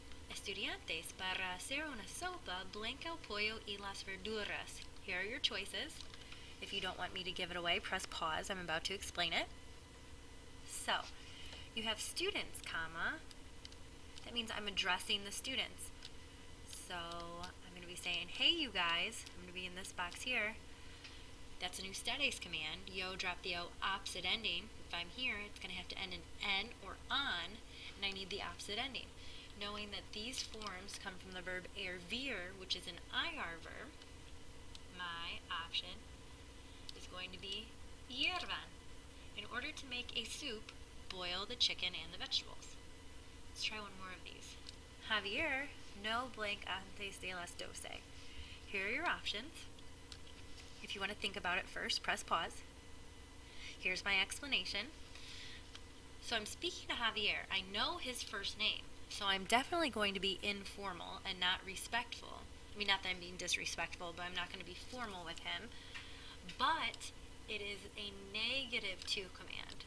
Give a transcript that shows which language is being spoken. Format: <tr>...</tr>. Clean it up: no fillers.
<es>Estudiantes, para hacer una sopa, blanca el pollo y las verduras.</es> <en>Here are your choices. If you don't want me to give it away, press pause. I'm about to explain it. So, you have students, comma. That means I'm addressing the students. So, I'm going to be saying, hey you guys, I'm going to be in this box here. That's an ustedes command. Yo, drop the o, opposite ending. If I'm here, it's going to have to end in n or on, and I need the opposite ending. Knowing that these forms come from the verb hervir, which is an IR verb, my option is going to be hiervan. In order to make a soup, boil the chicken and the vegetables. Let's try one more of these.</en> <es>Javier, no blank antes de las 12.</es> <en>Here are your options. If you want to think about it first, press pause. Here's my explanation. So I'm speaking to Javier. I know his first name, so I'm definitely going to be informal and not respectful. I mean, not that I'm being disrespectful, but I'm not going to be formal with him. But it is a negative to command.</en>